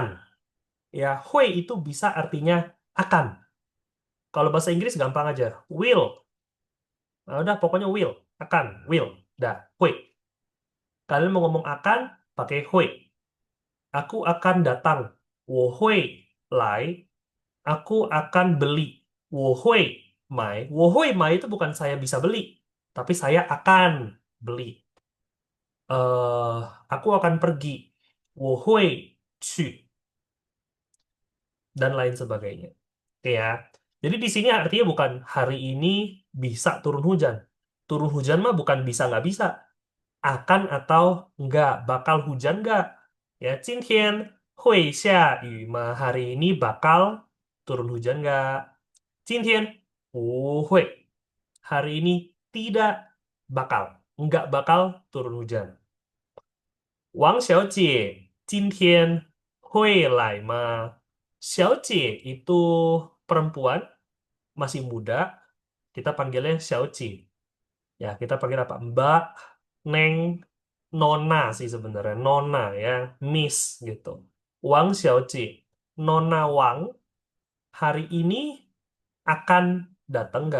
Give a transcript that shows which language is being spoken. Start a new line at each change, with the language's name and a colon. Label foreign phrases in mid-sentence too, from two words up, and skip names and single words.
Indonesian: Ya, hui itu bisa artinya akan. Kalau bahasa Inggris gampang aja. Will. Nah, udah pokoknya will. Akan. Will. Dah. Hui. Kalian mau ngomong akan, pakai hui. Aku akan datang.
Chinese: 我会来
Indonesian: aku akan beli.
Chinese: 我会买. 我会买
Indonesian: itu bukan saya bisa beli, tapi saya akan beli. Aku akan pergi.
Chinese: 我会去
Indonesian: dan lain sebagainya. Oke ya. Jadi di sini artinya bukan hari ini bisa turun hujan. Turun hujan mah bukan bisa nggak bisa. Akan atau nggak, bakal hujan nggak. Ya,
Chinese: 今天会下雨吗?
Indonesian: Hari ini bakal turun hujan nggak?
Chinese: 今天不会.
Indonesian: Hari ini tidak bakal. Nggak bakal turun hujan.
Chinese: 王小姐今天会来吗?
Indonesian: 小姐 itu perempuan, masih muda. Kita panggilnya 小姐. Ya, kita panggil apa? Mbak, Neng, Nona sih sebenarnya. Nona ya, Miss gitu. Wang Xiaoji. Nona Wang hari ini akan datang nggak?